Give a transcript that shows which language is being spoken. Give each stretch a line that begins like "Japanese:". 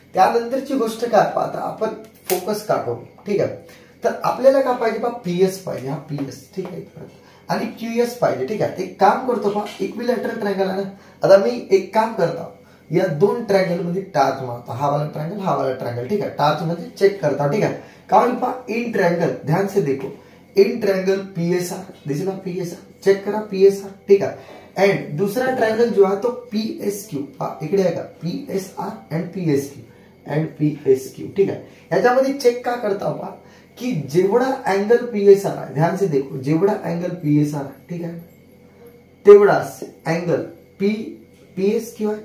Marathi: त्यानंतरची गोष्ट काय पाहता आपण, फोकस का करू. ठीक आहे. तर आपल्याला काय पाहिजे पहा, PS पाहिजे. हा PS. ठीक आहे. आणि QS पाहिजे. ठीक आहे. एक काम करतो पहा, इक्विलॅटरल ट्रायंगल आहे ना. आता मी एक काम करतो, या 2 ट्रायंगल मध्ये टार्च मारतो. हा वाला ट्रायंगल, हा वाला ट्रायंगल. ठीक आहे. टार्च मध्ये चेक करता. ठीक आहे. कारण पहा इन ट्रायंगल,
Hindi: ध्यान से देखो,
Marathi: इन ट्रायंगल PSR दिसला. PSR चेक करा. PSR. ठीक आहे. एंड दूसरा ट्रायंगल जो आहे तो PSQ. हा इकडे आहे का, PSR and PSQ and PSQ. ठीक आहे. याच्यामध्ये चेक का करता पहा की जेवढा अँगल PSR आहे,
Hindi: ध्यान से देखो,
Marathi: जेवढा अँगल PSR आहे, ठीक आहे, तेवढाच अँगल PSQ आहे.